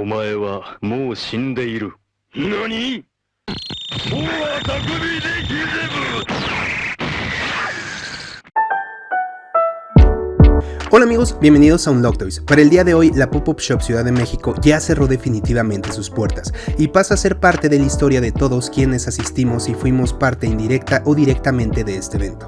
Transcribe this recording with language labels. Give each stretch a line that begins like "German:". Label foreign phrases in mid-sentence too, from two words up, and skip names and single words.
Japanese: 前はもう死んでいる。何？もうあたくびできぜぶ。
Spanish: Hola amigos, bienvenidos a Unlock Toys. Para el día de hoy, la Pop-Up Shop Ciudad de México ya cerró definitivamente sus puertas y pasa a ser parte de la historia de todos quienes asistimos y fuimos parte indirecta o directamente de este evento.